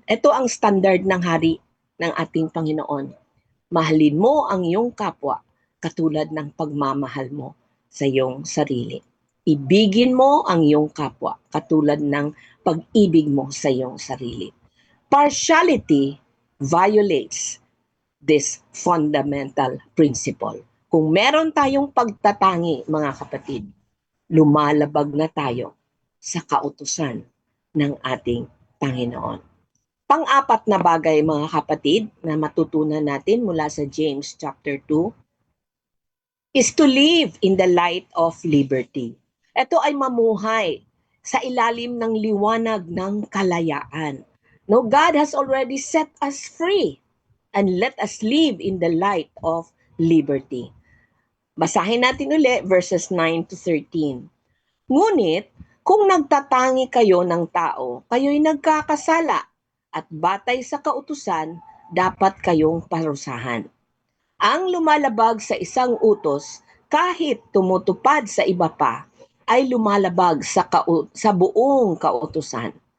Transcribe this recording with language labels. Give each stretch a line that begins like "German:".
Filipino: Ito ang standard ng hari ng ating Panginoon. Mahalin mo ang iyong kapwa katulad ng pagmamahal mo sa iyong sarili. Ibigin mo ang iyong kapwa katulad ng pag-ibig mo sa iyong sarili.
English: Partiality violates this fundamental principle.
Filipino: Kung meron tayong pagtatangi, mga kapatid, lumalabag na tayo sa kautusan ng ating Panginoon. Pang-apat na bagay, mga kapatid, na matutunan natin mula sa James chapter 2
English: is to live in the light of liberty.
Filipino: Ito ay mamuhay sa ilalim ng liwanag ng kalayaan.
English: No, God has already set us free, and let us live in the light of liberty.
Filipino: Basahin natin ulit verses 9 to 13. Ngunit, kung nagtatangi kayo ng tao, kayo'y nagkakasala, at batay sa kautusan, dapat kayong parusahan. Ang lumalabag sa isang utos, kahit tumutupad sa iba pa, ay lumalabag sa buong kautusan.